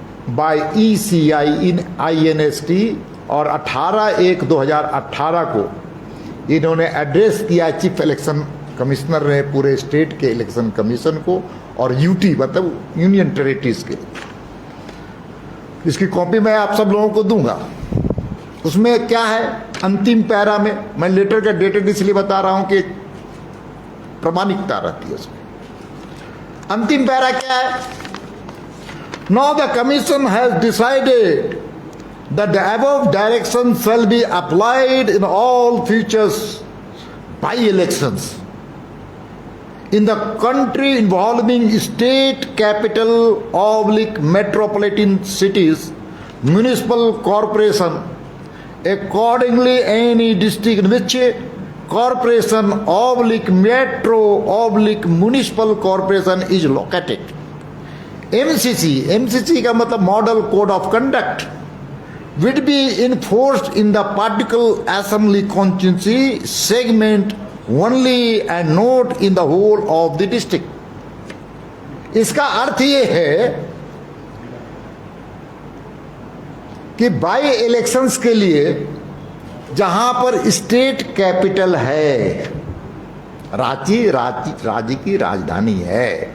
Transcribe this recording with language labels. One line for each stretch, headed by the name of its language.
Hindi: Bye ECI इन INST, और 18/1/2018 को इन्होंने एड्रेस किया चीफ इलेक्शन कमिश्नर ने पूरे स्टेट के इलेक्शन कमीशन को और UT मतलब यूनियन टेरिटरीज के। इसकी कॉपी मैं आप सब लोगों को दूंगा। उसमें क्या है, अंतिम पैरा में, मैं लेटर का डेटेड इसलिए बता रहा हूं कि प्रामाणिकता रहती है उसमें। अंतिम पैरा क्या है,
English: Now the commission has decided that the above direction shall be applied in all futures by-elections in the country involving state capital / metropolitan cities, municipal corporation. Accordingly, any district in which corporation / metro / municipal corporation is located. MCC
Hindi: का मतलब
English: Model Code of Conduct will be enforced in the particular assembly constituency segment only and not in the whole of the district.
Hindi: इसका अर्थ ये है कि by elections के लिए जहां पर स्टेट कैपिटल है, राज्य की राजधानी है,